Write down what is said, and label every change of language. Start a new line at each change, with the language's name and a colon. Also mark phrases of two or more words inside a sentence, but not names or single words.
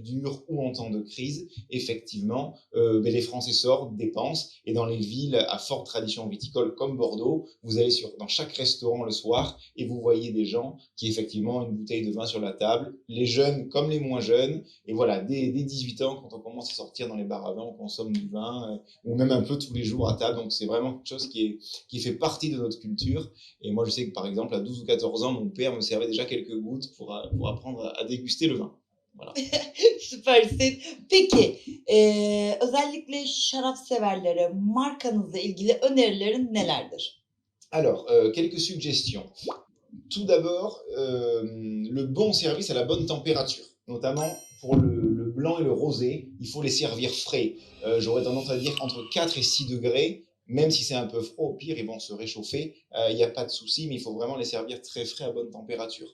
French: durs ou en temps de crise, effectivement, les Français sortent, dépensent, et dans les villes à forte tradition viticole comme Bordeaux, vous allez dans chaque restaurant le soir et vous voyez des gens qui effectivement ont une bouteille de vin sur la table, les jeunes comme les moins jeunes, et voilà, dès 18 ans, quand on commence à sortir dans les bars à vin, on consomme du vin, ou même un peu tous les jours à table, donc c'est vraiment quelque chose qui fait partie de notre culture. Et moi, je sais que par exemple, à 12 ou 14 ans, mon père me servait déjà quelques gouttes pour apprendre à déguster le vin. Voilà.
Turkish: Süpersin. Peki, özellikle şarap severlere markanızla ilgili önerilerin nelerdir?
French: Alors, quelques suggestions. Tout d'abord, le bon service à la bonne température, notamment pour le blanc et le rosé, il faut les servir frais. J'aurais tendance à dire entre 4 et 6 degrés, même si c'est un peu froid, au pire, ils vont se réchauffer, il n'y a pas de souci, mais il faut vraiment les servir très frais à bonne température.